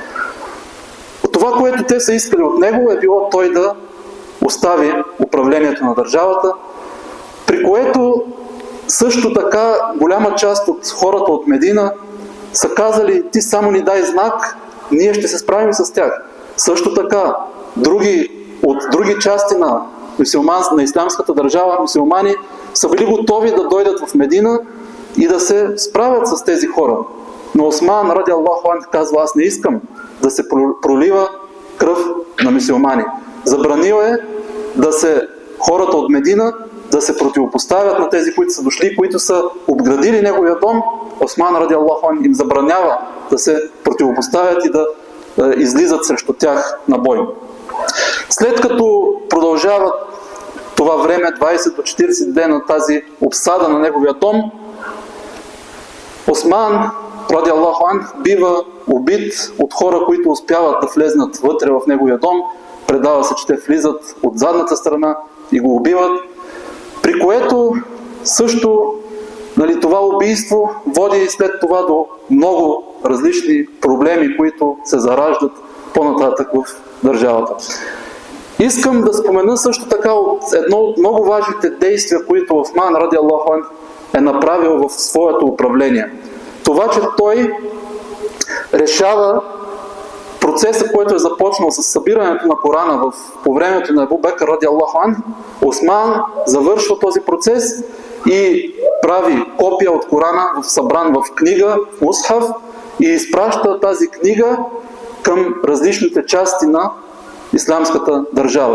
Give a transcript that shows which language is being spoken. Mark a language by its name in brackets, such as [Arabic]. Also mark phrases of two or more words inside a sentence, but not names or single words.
[Bulgarian] Това, което те са искали от него, е било той да остави управлението на държавата, при което също така голяма част от хората от Медина са казали: ти само ни дай знак, ние ще се справим с тях. Също така, от други части на ислямската държава, мюсюлмани, са били готови да дойдат в Медина и да се справят с тези хора. Но Осман [Arabic] رضي الله عنه [Bulgarian] казва: аз не искам да се пролива кръв на мюсюлмани. Забранил е хората от Медина да се противопоставят на тези, които са дошли, които са обградили неговия дом. Осман [Arabic] رضي الله عنه [Bulgarian] им забранява да се противопоставят и да излизат срещу тях на бой. След като продължава това време, 20 до 40 дена тази обсада на неговия дом, Осман, [Arabic] رضي الله عنه, [Bulgarian] бива убит от хора, които успяват да влезнат вътре в неговия дом. Предава се, че те влизат от задната страна и го убиват, при което също това убийство води след това до много различни проблеми, които се зараждат по-нататък в държавата. Искам да спомена също така едно от много важните действия, които Осман, [Arabic] رضي الله عنه, [Bulgarian] е направил в своето управление. Това, че той решава процеса, който е започнал с събирането на Корана по времето на Абу Бекър, [Arabic] رضي الله عنه, [Bulgarian] Осман завършва този процес и прави копия от Корана, събран в книга, в мусхаф, и изпраща тази книга към различните части на ислямската държава.